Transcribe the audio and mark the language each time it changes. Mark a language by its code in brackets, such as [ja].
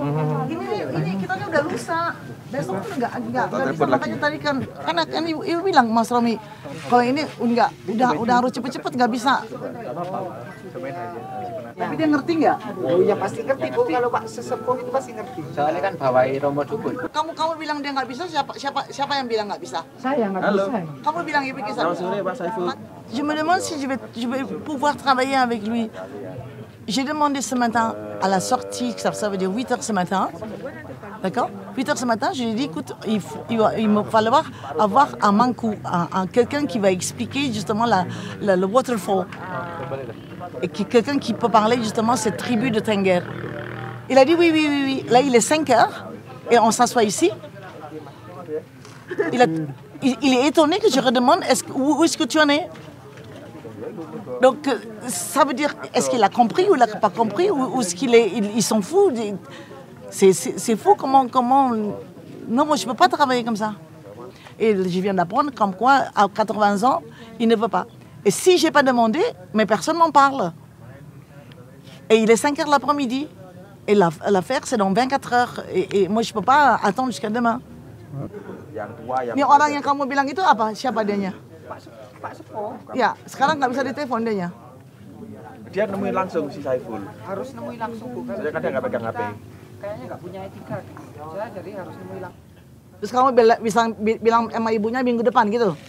[id] Ini kita udah lusa. Besok pun nggak bisa, makanya tadi kan ibu bilang Mas Romi, kalau ini udah harus cepet-cepet nggak bisa. Tapi dia ngerti nggak? Oh ya pasti ngerti Bu, kalau Pak sesepuh itu pasti ngerti. Soalnya kan bawai Romo Dukun. Kamu bilang dia nggak bisa, siapa yang bilang nggak bisa? Saya nggak bisa. Kamu bilang Ibu bisa. Selamat sore Pak Saiful. [fr] Je me demande si je vais pouvoir travailler avec lui. J'ai demandé ce matin à la sortie, ça veut dire 8 heures ce matin. D'accord? 8 heures ce matin, je lui ai dit, écoute, il va falloir avoir un mankou, quelqu'un qui va expliquer justement le waterfall. Et quelqu'un qui peut parler justement de cette tribu de Tengger. Il a dit oui. Là, il est 5 heures et on s'assoit ici. Il est étonné que je redemande où est-ce que tu en es? Donc, ça veut dire, est-ce qu'il a compris ou il n'a pas compris ou est-ce qu'il s'en fout? C'est fou comment... Non, moi, je ne peux pas travailler comme ça. Et je viens d'apprendre comme quoi, à 80 ans, il ne veut pas. Et si je n'ai pas demandé, mais personne m'en parle. Et il est 5 h de l'après-midi. Et l'affaire, c'est dans 24 heures. Et moi, je ne peux pas attendre jusqu'à demain. [id] Ini orang yang kamu bilang itu apa? Siapa dianya? Pak Sepo. Ya, sekarang nggak bisa ditelepon dianya. Dia nemuin langsung si Saiful. Harus nemuin langsung bukan? Saya kadang nggak pegang HP. Kayaknya nggak punya etika. Saya jadi harus nemuin langsung. Terus kamu bisa bilang sama ibunya minggu depan gitu?